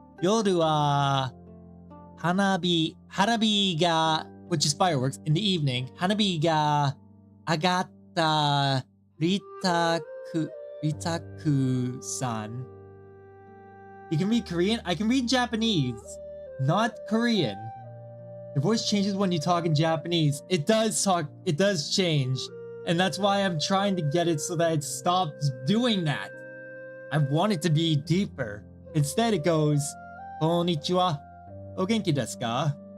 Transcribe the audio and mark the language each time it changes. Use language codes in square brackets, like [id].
[ja] 夜は花火が [en] which is fireworks in the evening. [ja] 花火が上がったリタクさん. [en] You can read Korean? I can read Japanese, not Korean. Your voice changes when you talk in Japanese. It does change. And that's why I'm trying to get it so that it stops doing that. I want it to be deeper. Instead it goes, [ja] Konnichiwa. O genki desu ka?